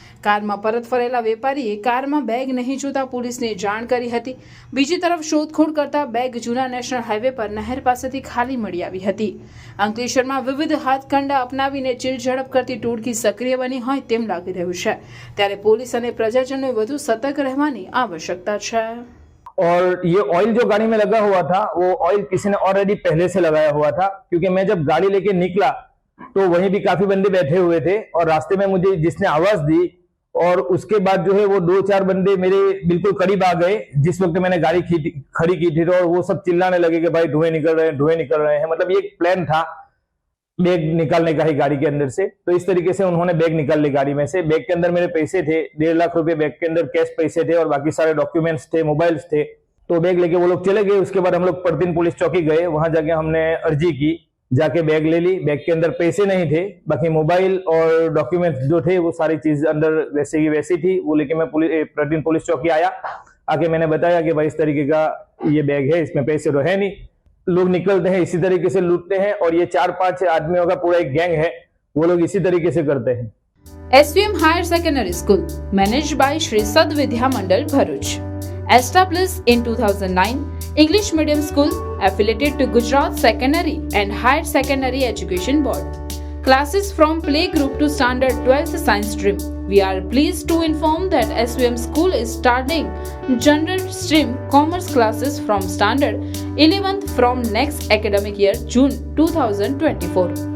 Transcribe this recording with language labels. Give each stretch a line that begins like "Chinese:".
Gujarati: કારમાં પરત ફરેલા વેપારીએ કારમાં બેગ નહીં જોતા પોલીસને જાણ કરી હતી। બીજી તરફ શોધખોળ કરતા બેગ જૂના નેશનલ હાઈવે પર નહેર પાસેથી ખાલી મળી આવી હતી। અંકલેશ્વરમાં વિવિધ હાથકંડા અપનાવીને ચીલઝડપ કરતી ટોળકી સક્રિય બની હોય તેમ લાગી રહ્યું છે, ત્યારે પોલીસ અને પ્રજાજનોએ વધુ સતર્ક રહેવાની આવશ્યકતા છે।
Hindi: और ये ऑयल जो गाड़ी में लगा हुआ था वो ऑयल किसी ने ऑलरेडी पहले से लगाया हुआ था, क्योंकि मैं जब गाड़ी लेके निकला तो वहीं भी काफी बंदे बैठे हुए थे और रास्ते में मुझे जिसने आवाज दी और उसके बाद जो है वो 2-4 बंदे मेरे बिल्कुल करीब आ गए। जिस वक्त मैंने गाड़ी खड़ी की थी तो वो सब चिल्लाने लगे कि भाई धुएं निकल रहे हैं। मतलब ये एक प्लान था बैग निकालने का ही गाड़ी के अंदर से। तो इस तरीके से उन्होंने बैग निकाल ली गाड़ी में से। बैग के अंदर मेरे पैसे थे, 1.5 लाख रुपए बैग के अंदर कैश पैसे थे और बाकी सारे डॉक्यूमेंट्स थे, मोबाइल्स थे। तो बैग लेके वो लोग चले गए। उसके बाद हम लोग परतीन पुलिस चौकी गए, वहां जाके हमने अर्जी की, जाके बैग ले ली। बैग के अंदर पैसे नहीं थे, बाकी मोबाइल और डॉक्यूमेंट्स जो थे वो सारी चीज अंदर वैसे की वैसी थी। वो लेके मैं परतीन पुलिस चौकी आया, आके मैंने बताया कि भाई इस तरीके का ये बैग है, इसमें पैसे तो है नहीं। लोग निकलते हैं इसी तरीके से लूटते हैं और ये 4-5 आदमियों का पूरा एक गैंग है, वो लोग इसी तरीके से करते हैं।
English: SVM Higher Secondary School, managed by Shri Sad Vidya Mandal Bharuch, established in 2009, English medium school affiliated to Gujarat Secondary and Higher Secondary Education Board. Classes from playgroup to standard 12th science stream. We are pleased to inform that SVM school is starting general stream commerce classes from standard 11th from next academic year June 2024.